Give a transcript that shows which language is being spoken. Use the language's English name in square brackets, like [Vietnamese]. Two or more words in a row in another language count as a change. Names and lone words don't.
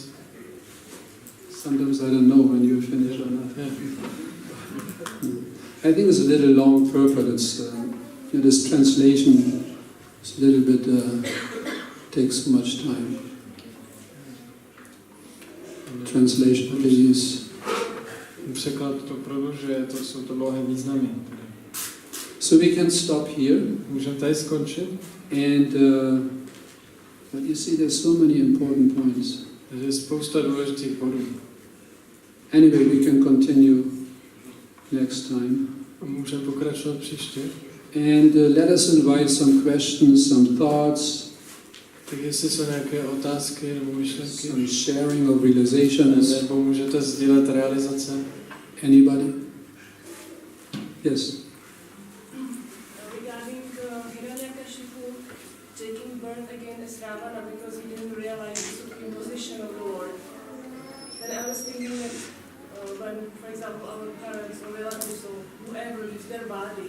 [English] Sometimes I don't know when you finish or not. Yeah. I think it's a little long purport. It's this translation is a little bit takes much time. Translation, please. [Czech] Překlad to prodlužuje, to jsou to dlouhé významy. [English] So we can stop here. [Czech] Můžeme tady skončit. [English] And but you see, there's so many important points. [Czech] Takže je spousta důležitých bodů. [English] Anyway, we can continue next time. [Czech] Můžeme pokračovat příště. [English] And let us invite some questions, some thoughts, [Czech] Tak jestli jsou nějaké otázky nebo myšlenky, [English] some sharing of realizations. [Czech] nebo můžete sdílet realizace. [English] Anybody? Yes. Regarding Hiranyakashipu taking birth again as Ravana because he didn't realize the supreme position of the Lord, then I was thinking that when, for example, our parents or relatives or whoever leaves their body,